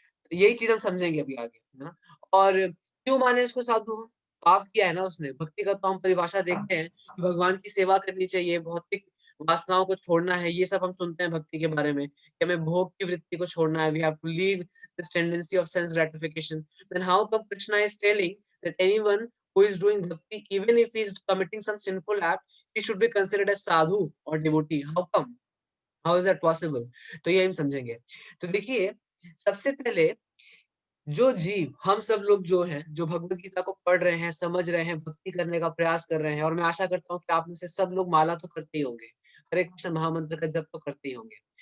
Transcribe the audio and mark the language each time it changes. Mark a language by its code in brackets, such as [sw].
[hi] तो यही चीज हम समझेंगे अभी आगे, है ना? और क्यों माने उसको साधु हम? पाप किया है ना उसने। भक्ति का तो हम परिभाषा देखते हैं कि भगवान की सेवा करनी चाहिए, भौतिक वासनाओं को छोड़ना है, ये सब हम सुनते हैं भक्ति के बारे में कि हमें भोग की वृत्ति को छोड़ना है, [en] We have to leave this tendency of sense gratification. Then how come Krishna is telling that anyone who is doing bhakti, even if he is committing some sinful act, he should be considered as sadhu or devotee? How come? How is that possible? [hi] तो ये हम समझेंगे। तो देखिए, सबसे पहले जो जीव, हम सब लोग जो हैं, जो भगवत गीता को पढ़ रहे हैं, समझ रहे हैं, भक्ति करने का प्रयास कर रहे हैं, और मैं आशा करता हूँ कि आप में से सब लोग माला तो करते ही होंगे, हरे कृष्ण महामंत्र का जप तो करते ही होंगे।